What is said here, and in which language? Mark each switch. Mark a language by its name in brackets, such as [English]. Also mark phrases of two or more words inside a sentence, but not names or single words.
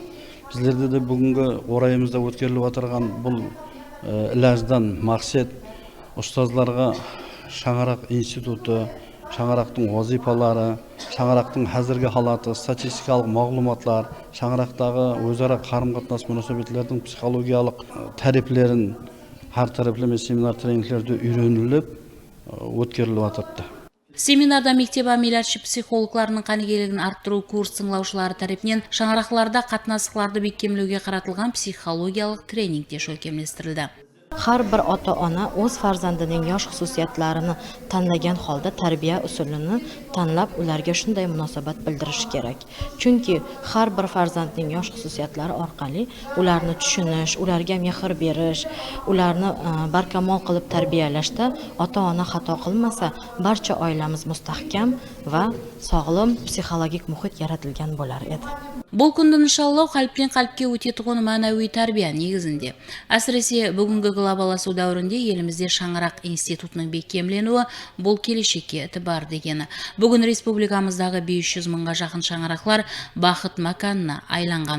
[Kara-Kalpak] Біздерде де бүгінгі орайымызда өткеріліп отырған бұл иләждан мақсат ұстазларға шаңырақ институты, шаңырақтың вазифалары, шаңырақтың әзіргі халаты, статистикалық мағлұматлар, шаңырақтағы өзара қарым-қатынас мөнәсәбәтлердің психологиялық тәріплерін әр тәріплеме семинар тренингтерде үйреніліп өткеріліп отырды. Семинарда мектеп амилятшы психологларының қанегелігін арттыру курс тыңлаушылары тарапынан шаңырақларда қатынастыларды бекемлеуге қаратылған психологиялық тренинг де шөлкемлестірілді. [Uzbek] Har bir ota-ona o'z farzandining yosh xususiyatlarini tanlagan holda tarbiya usulini tanlab ularga shunday munosabat bildirishi kerak. Chunki har bir farzandning yosh xususiyatlari orqali ularni tushunish, ularga mehr berish, ularni barkamol qilib tarbiyalashda ota-ona xato qilmasa, barcha oilamiz mustahkam va sog'lom psixologik muhit yaratilgan bo'lar edi. [Kara-Kalpak] Бұл күнді нышаллау қалыптен қалыпке өтетіғын мәнәуи тәрбия негізінде. Әсіресе бүгінгі глобаласу дәуірінде елімізде шаңырақ институтының бекемленуі бұл келешекке бар дегені. Бүгін республикамыздағы 500 мыңға жақын шаңырақлар бақыт маканына айланған.